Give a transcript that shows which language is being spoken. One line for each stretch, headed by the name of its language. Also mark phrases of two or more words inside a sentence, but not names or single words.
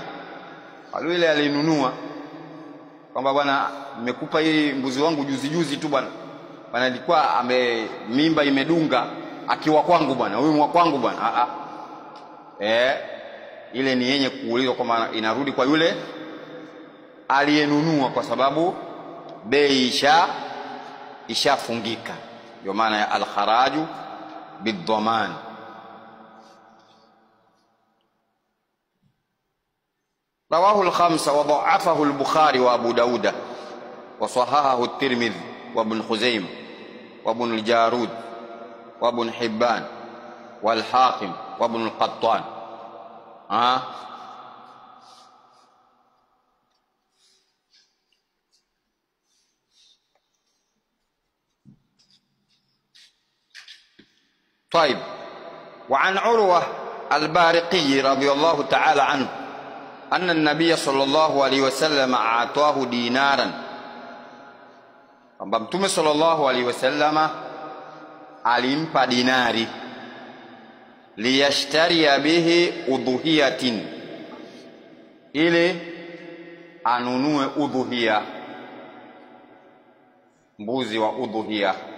Swahili: Kwa yule aliyenunua, kwamba bwana, nimekupa hii mbuzi wangu juzi tu bwana, ilikuwa mimba imedunga akiwa kwangu bwana, huyu mwa kwangu bwana. Ile ni yenye kuulizwa, kwamba inarudi kwa yule aliyenunua, kwa sababu bei ishafungika. Ndio maana ya
Arabic: الخراج بالضمان. رواه الخمسة وضعفه البخاري وأبو داود وصححه الترمذي وابن خزيمة وابن الجارود وابن حبان والحاكم وابن القطان. طيب، وعن عروة البارقي رضي الله تعالى عنه أن النبي صلى الله عليه وسلم أعطاه دينارا،
Swahili: kwamba Mtume
Arabic: صلى الله عليه وسلم
Swahili: alimpa dinari,
Arabic: ليشتري به أضحية,
Swahili: ili anunue udhuhiya, mbuzi wa udhuhiya.